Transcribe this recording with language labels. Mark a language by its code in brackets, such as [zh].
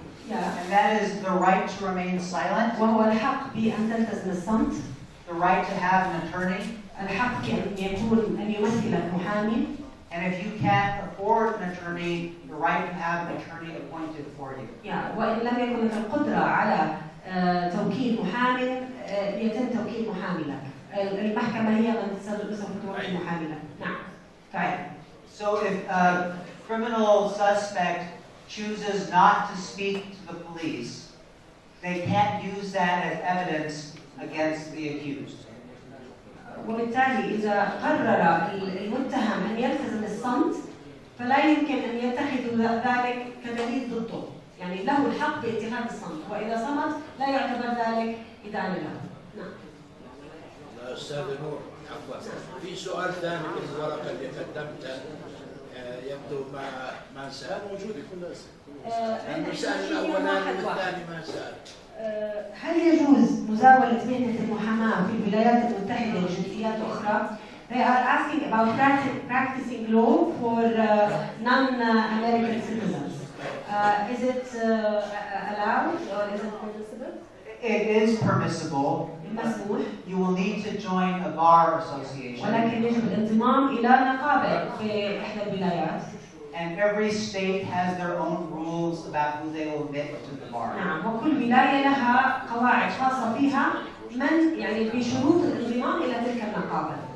[en] And that is the right to remain silent, [ar] وهو الحق بأن تلتزم الصمت، [en] the right to have an attorney, [ar] الحق أن يمثلك محامي. [en] and if you can't afford an attorney, the right to have an attorney appointed for you. [ar] وإن لم يكن لك القدرة على توكيل محامي يتم توكيل محامي لك. المحكمة هي من سوف توكيل محامي لك. نعم. فعلا. [en] So if a criminal suspect chooses not to speak to the police, they can't use that as evidence against the accused. [ar] وبالتالي إذا قرر المتهم أن يلتزم الصمت فلا يمكن أن يتخذ ذلك كدليل ضده، يعني له الحق باتخاذ الصمت، وإذا صمت لا يعتبر ذلك إدانة له. نعم. أستاذ نور، عفوا، في سؤال ثاني في الورقة اللي قدمتها يبدو ما سأل. موجود كل المسألة الأولاني والثاني ما سأل. هل يجوز مزاولة مهنة المحاماة في الولايات المتحدة لجنسيات أخرى؟ [en] They are asking about practicing law for non-American citizens. Is it allowed or is it permissible? It is permissible. [ar] مسموح. [en] You will need to join a bar association. [ar] ولكن يجب الانضمام إلى نقابة في إحدى الولايات. [en] And every state has their own rules about who they will admit to the bar. [ar] نعم، وكل ولاية لها قواعد خاصة فيها من يعني بشروط الانضمام إلى تلك النقابة.